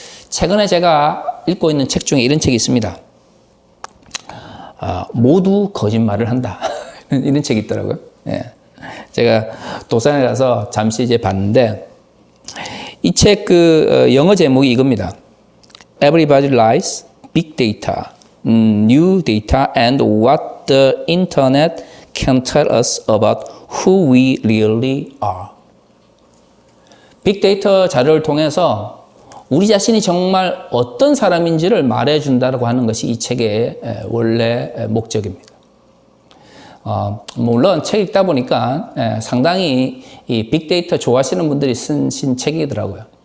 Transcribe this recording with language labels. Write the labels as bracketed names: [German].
[Korean] 최근에 제가 읽고 있는 책 중에 이런 책이 있습니다. 모두 거짓말을 한다. 이런 책이 있더라고요. 예. 제가 도산에 가서 잠시 이제 봤는데 이 책 영어 제목이 이겁니다. [English] Everybody lies, big data, new data, and what the internet can tell us about who we really are. [Korean] 빅데이터 자료를 통해서 우리 자신이 정말 어떤 사람인지를 말해준다고 하는 것이 이 책의 원래 목적입니다. 물론 책 읽다 보니까 상당히 이 빅데이터 좋아하시는 분들이 쓴 책이더라고요.